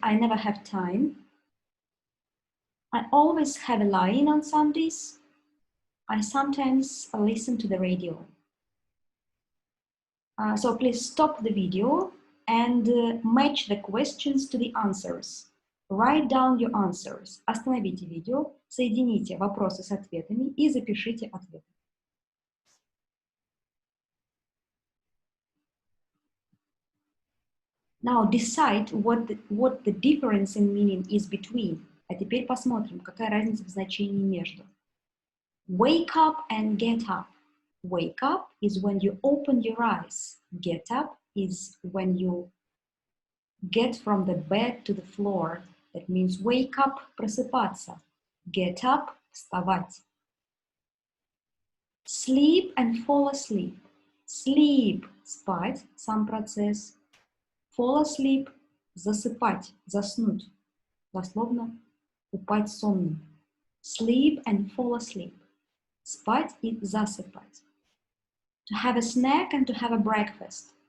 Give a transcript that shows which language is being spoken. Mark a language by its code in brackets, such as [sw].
[en] I never have time. I always have a lie-in on Sundays. I sometimes listen to the radio. So please stop the video and match the questions to the answers. Write down your answers. [ru] Остановите видео, соедините вопросы с ответами и запишите ответы. [en] Now decide what the difference in meaning is between. [ru] А теперь посмотрим, какая разница в значении между. [en] Wake up and get up. Wake up is when you open your eyes. Get up is when you get from the bed to the floor. That means wake up, [ru] просыпаться. [en] Get up, [ru] вставать. [en] Sleep and fall asleep. [ru] Sleep, спать, сам процесс. [en] Fall asleep, [ru] засыпать, заснуть. Дословно, упасть сонным. [en] Sleep and fall asleep. [ru] Спать и засыпать. [en] To have a snack and to have a breakfast.